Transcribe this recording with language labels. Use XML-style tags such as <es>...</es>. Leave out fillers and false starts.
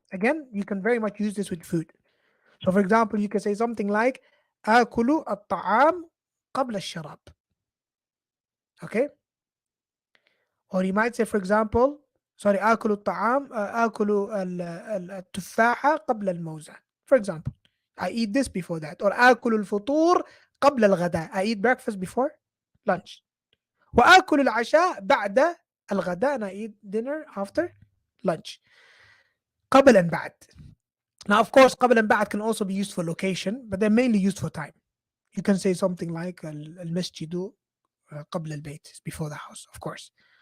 <en>Again, you can very much use this with food. So for example, you can say something like</en> <ar>آكل الطعام قبل الشراب.</ar> <en>Okay? Or you might say, for example,</en> <ar>آكل الطعام آكل التفاحة قبل الموزة.</ar> <en>For example, I eat this before that. Or</en> <ar>آكل الفطور قبل الغداء.</ar> <en>I eat breakfast before lunch.</en> <ar>وآكل العشاء بعد الغداء.</ar> <en>And I eat dinner after lunch.</en> <ar>قبل</ar> <en>and</en> <ar>بعد.</ar> <en>Now, of course, قبل and بعد can also be used for location, but they're mainly used for time. You can say something like</en> <ar>المسجد قبل البيت,</ar> <en>before the house, of course.</en>